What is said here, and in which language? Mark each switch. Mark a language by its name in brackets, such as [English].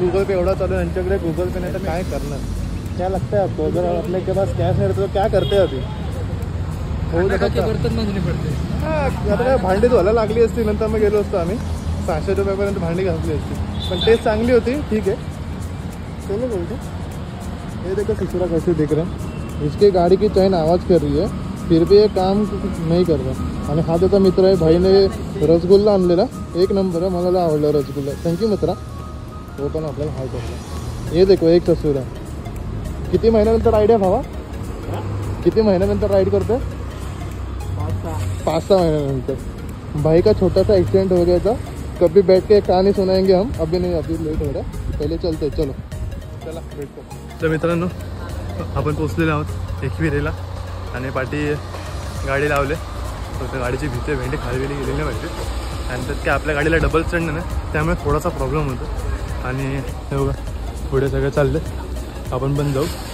[Marathi] Google पे एवढा चालू आहे, यांच्याकडे गूगल पे नाही तर काय करणार, [Hindi] क्या लगता है आपको, अगर अपने के पास कैश नहीं रहता तो क्या करते अभी, बर्तन मांगने पडते। [Marathi] हां, आता काय भांडी धुवायला लागली असती, नंतर मग गेलो असतो आम्ही, 600 रुपयापर्यंत भांडी घासली असती, पण टेस्ट चांगली होती, ठीक आहे। चलो बोलतो, [Hindi] ये देखो ससुरा कैसे देख रहे हैं, इसकी गाड़ी की चैन आवाज़ कर रही है, फिर भी ये काम नहीं कर रहा. [Marathi] आणि हा त्याचा मित्र आहे. भाईने रसगुल्ला आणलेला, एक नंबर आहे, मला आवडला रसगुल्ला. थँक्यू मित्रा. तो पण आपल्याला हाय करला. हे देखो एक तस्वीर आहे. किती महिन्यानंतर राईड आहे भावा? किती महिन्यानंतर राइड करते? [Hindi] 5-6 महीने. भाई का छोटा सा एक्सीडेंट हो गया था. कभी बैठ के कहानी सुनाएंगे हम. अभी नहीं, अभी लेट हो रहा है. [Marathi] पहिले चलते. चलो चला वेट कर. तर मित्रांनो आपण पोचलेलो आहोत एकविरेला आणि पाठी गाडी लावले. फक्त गाडीची भीती भेंडी खाली गेली नाही पाहिजे. आणि त्यात काय आपल्या गाडीला डबल स्टँड नाही, त्यामुळे थोडासा प्रॉब्लेम होतो. आणि हे बघा पुढे सगळं चाललं, आपण पण जाऊ.